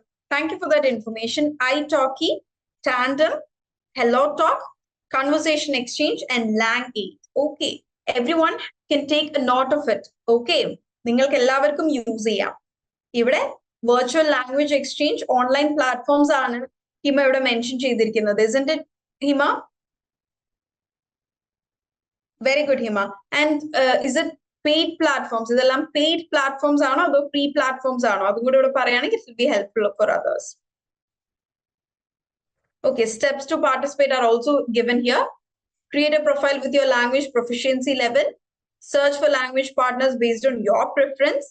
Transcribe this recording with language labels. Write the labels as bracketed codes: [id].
[en] Thank you for that information. iTalki, Tandem, HelloTalk, Conversation Exchange, and Lang8. Okay, everyone can take a note of it. [ml] Okay, നിങ്ങൾക്ക് എല്ലാവർക്കും use ചെയ്യാം. ഇവിടെ virtual language exchange online platforms ആണ് ഹിമ ഇവിടെ mention ചെയ്തിരിക്കുന്നത്. [en] Isn't it, Hima? Very good, Hima. And is it paid platforms? [ml] ഇതെല്ലാം paid platforms ആണോ അതോ free platforms ആണോ? അതും കൂടെ ഇവിടെ പറയുകയാണെങ്കിൽ [en] it will be helpful for others. Okay, steps to participate are also given here. Create a profile with your language proficiency level. Search for language partners based on your preference.